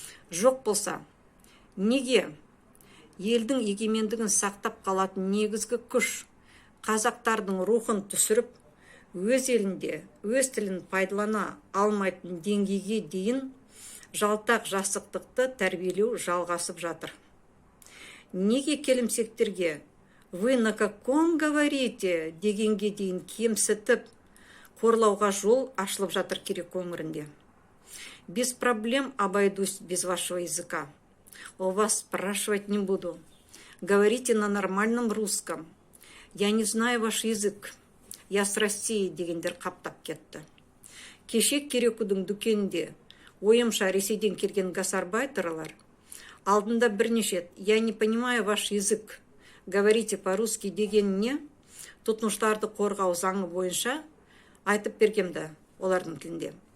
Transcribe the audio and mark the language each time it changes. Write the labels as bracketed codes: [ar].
[kk] Жоқ болса, неге елдің егемендігін сақтап қалатын негізгі күш қазақтардың рухын түсіріп, өз елінде өз тілін пайдалана алмайтын деңгейге дейін жалтақ жасықтықты тәрбиелеу жалғасып жатыр? Неге келімсектерге [ru] «Вы на каком говорите?» [kk] дегенге дейін кемсітіп, қорлауға жол ашылып жатыр керек өңірінде? [ru] Без проблем обойдусь без вашего языка. У вас спрашивать не буду. Говорите на нормальном русском. Я не знаю ваш язык. Я с России [kk] дегендер қаптап кетті. Кеше Керекудің дүкенінде ойымша Ресейден келген гасарбайтерлар алдында бірнеше [ru] «Я не понимаю ваш язык. Говорите по-русски» [kk] дегеніне тұтынушыларды қорғау заңы бойынша айтып бергенді олардың тілінде.